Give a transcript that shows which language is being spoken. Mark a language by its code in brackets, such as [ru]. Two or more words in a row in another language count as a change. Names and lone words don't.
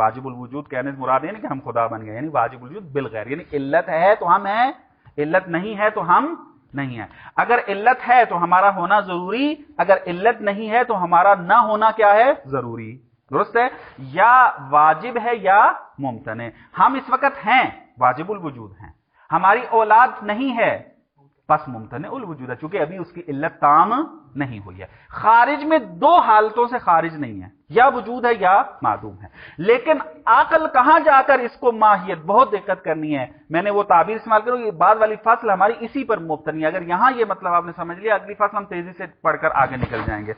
[ur] واجب الوجود کہنے سے مراد ہے نہیں کہ ہم خدا بن گئے، یعنی واجب الوجود بالغیر، یعنی علت ہے تو ہم ہیں، علت نہیں ہے تو ہم نہیں ہے. اگر علت ہے تو ہمارا ہونا ضروری، اگر علت نہیں ہے تو ہمارا نہ ہونا کیا ہے? ضروری، درست ہے۔ یا واجب ہے یا ممتنع. ہم اس وقت ہیں، واجب الوجود ہیں، ہماری اولاد نہیں ہے, پس ممتنع الوجود ہے، چونکہ ابھی اس کی علت تام نہیں ہوئی ہے۔ خارج میں دو حالتوں سے خارج نہیں ہے، یا وجود ہے یا معدوم ہے، لیکن عقل کہاں جا کر اس کو ماہیت، بہت دقت کرنی ہے، میں نے وہ تعبیر استعمال کروں، یہ بعد والی فصل ہماری اسی پر مبتنی ہے۔ اگر یہاں یہ مطلب آپ نے سمجھ لیا، اگلی فصل ہم تیزی سے پڑھ کر آگے نکل جائیں گے۔